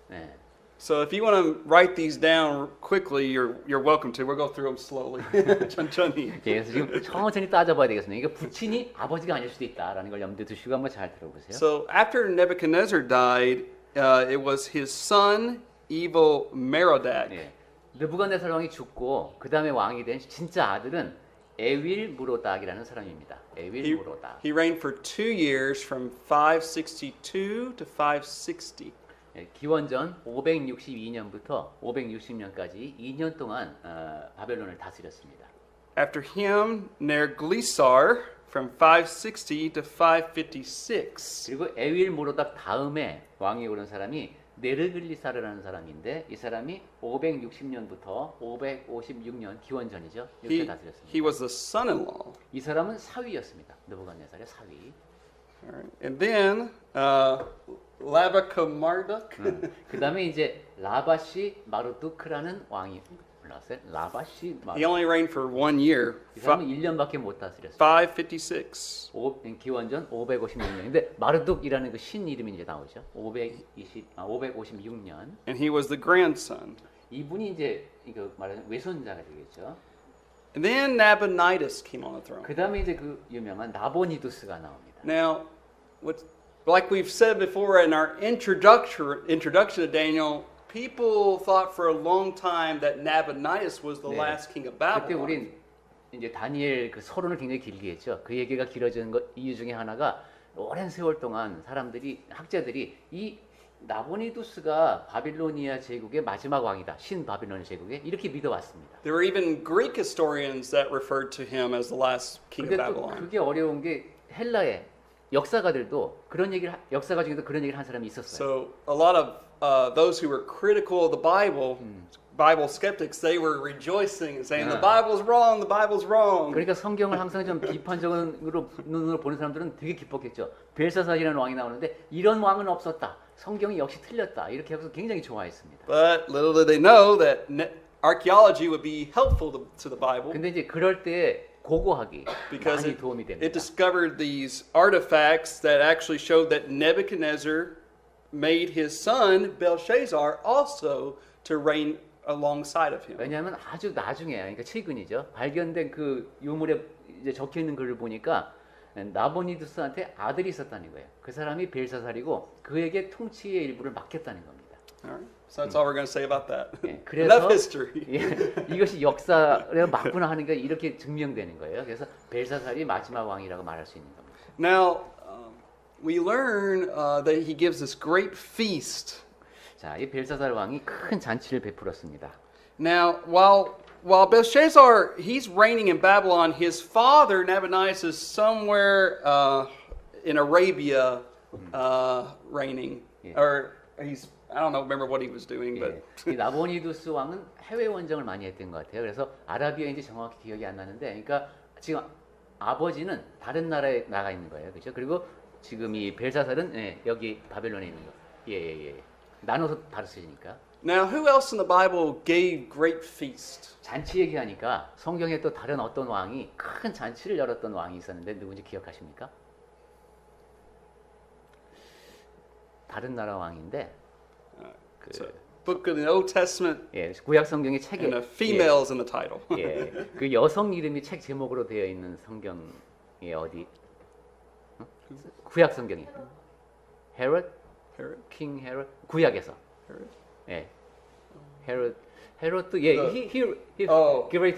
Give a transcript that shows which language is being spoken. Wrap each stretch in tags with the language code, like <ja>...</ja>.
<ko>예.</ko> <en>So if you want to write these down quickly, you're welcome to. We'll go through them slowly.</en> <ko>천천히. 예, 그래서 지금 천천히 따져봐야 되겠습니다. 이게 부친이 아버지가 아닐 수도 있다라는 걸 염두에 두시고 한번 잘 들어보세요.</ko> <en>So after Nebuchadnezzar died, it was his son, evil Merodach.</en> <ko>예, 느부갓네살 왕이 죽고 그 다음에 왕이 된 진짜 아들은 에윌 무로닥이라는 사람입니다. 에윌 무로닥.</ko> <en>He reigned for 2 years from 562 to 560.</en> <ko>예, 기원전 562년부터 560년까지 2년 동안 바벨론을 다스렸습니다.</ko> <en>After him, Nerglisar from 560 to 556.</en> <ko>그리고 에윌 무로닥 다음에 왕이 오른 사람이 네르글리사르라는 사람인데 이 사람이 560년부터 556년 기원전이죠. 이렇게</ko> <en>He</en> <ko>다스렸습니다.</ko> <en>was the son-in-law.</en> <ko>이 사람은 사위였습니다. 느부갓네살의 사위.</ko> <en>All right. And then Labachamarduk.</en> <ko>그 다음에 이제 라바시 마르두크라는 왕이 올라왔어요. 라바시</ko> <en>He</en> <ko>마르두크.</ko> <en>only reigned for 1 year.</en> <ko>이 사람은 1년밖에 못 다스렸어요. 556. 기원전 556년인데 마르둑이라는 그 신 이름이 이제 나오죠. 556년.</ko> <en>And he was the grandson.</en> <ko>이분이 이제 이거 말하는 외손자가 되겠죠.</ko> <en>And then Nabonidus came on the throne.</en> <ko>그 다음에 이제 그 유명한 나보니두스가 나옵니다.</ko> <en>Now, like we've said before in our introduction to Daniel, people thought for a long time that Nabonidus was the</en> <ko>네.</ko> <en>last king of Babylon.</en> <ko>우린 이제 다니엘 그 서론을 굉장히 길게 했죠. 그 얘기가 길어지는 이유 중에 하나가 오랜 세월 동안 학자들이 이 나보니두스가 바빌로니아 제국의 마지막 왕이다. 신 바빌론 제국의 이렇게 믿어왔습니다.</ko> <en>There were even Greek historians that referred to him as the last king of</en> <ko>근데 또</ko> <en>Babylon.</en> <ko>그게 어려운 게 헬라의 역사가들도 역사가 중에도 그런 얘기를 한 사람이 있었어요.</ko> <en>So a lot of those who were critical of the Bible skeptics, they were rejoicing and saying the Bible's wrong, the Bible's wrong.</en> <ko>그러니까 성경을 항상 좀 비판적으로 눈으로 보는 사람들은 되게 기뻤겠죠. 벨사살이라는 왕이 나오는데 이런 왕은 없었다. 성경이 역시 틀렸다. 이렇게 해서 굉장히 좋아했습니다.</ko> <en>But little did they know that archaeology would be helpful to the Bible.</en> <ko>근데 이제 그럴 때 고고하기</ko> <en>Because</en> <ko>많이 도움이 됩니다.</ko> <en>it discovered these artifacts that actually showed that Nebuchadnezzar made his son Belshazzar also to reign alongside of him.</en> <ko>왜냐하면 아주 나중에, 그러니까 최근이죠. 발견된 그 유물에 이제 적혀 있는 글을 보니까 나보니두스한테 아들이 있었다는 거예요. 그 사람이 벨사살이고 그에게 통치의 일부를 맡겼다는 겁니다.</ko> <en>All right. So that's all we're going to say about that.</en> <ko>예,</ko> <en>Enough</en> <ko>그래서</ko> <en>history.</en> <ko>예, 이것이 역사가 맞구나 하는 게 이렇게 증명되는 거예요. 그래서 벨사살이 마지막 왕이라고 말할 수 있는 겁니다.</ko> <en>Now, we learn that he gives this great feast.</en> <ko>자, 이 벨사살 왕이 큰 잔치를 베풀었습니다.</ko> <en>Now, while Belshazzar he's reigning in Babylon, his father Nabonidus is somewhere in Arabia reigning, Yeah. or he's I don't know remember what he was doing, but</en> <ko>예, 이 나보니두스 왕은 해외 원정을 많이 했던 것 같아요. 그래서 아라비아인지 정확히 기억이 안 나는데, 그러니까 지금 아버지는 다른 나라에 나가 있는 거예요, 그렇죠? 그리고 지금 이 벨사살은 예, 여기 바벨론에 있는 거. 예. 나눠서 다르시니까.</ko> <en>now who else in the Bible gave great feast?</en> <ko>잔치 얘기하니까 성경에 또 다른 어떤 왕이 큰 잔치를 열었던 왕이 있었는데 누군지 기억하십니까? 다른 나라 왕인데</ko> <en>It's a book of the Old Testament</en> <ko>예, 구약 성경의 책에</ko> <en>and females in the title.</en> <ko>예, 그 여성 이름이 책 제목으로 되어 있는 성경이 어디? 어? 구약 성경이 헤롯,</ko> <en>Herod.</en> <ko>킹 헤롯, 구약에서</ko> <en>Herod.</en> <ko>예, 헤롯도 예, he</ko> <en>Oh. great</en>